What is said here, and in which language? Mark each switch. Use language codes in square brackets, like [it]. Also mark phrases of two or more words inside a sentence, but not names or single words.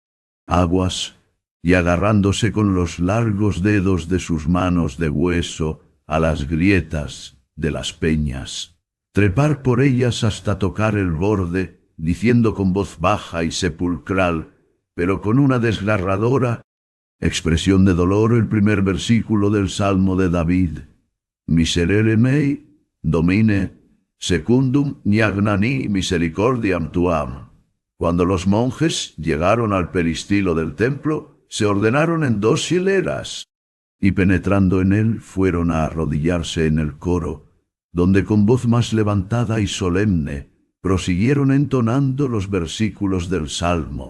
[es] aguas y agarrándose con los largos dedos de sus manos de hueso a las grietas de las peñas, trepar por ellas hasta tocar el borde, diciendo con voz baja y sepulcral, pero con una desgarradora expresión de dolor, el primer versículo del Salmo de David: [la] Miserere mei, Domine, secundum niagnani misericordiam tuam. [es] Cuando los monjes llegaron al peristilo del templo, se ordenaron en 2 hileras, y penetrando en él fueron a arrodillarse en el coro, donde con voz más levantada y solemne prosiguieron entonando los versículos del Salmo.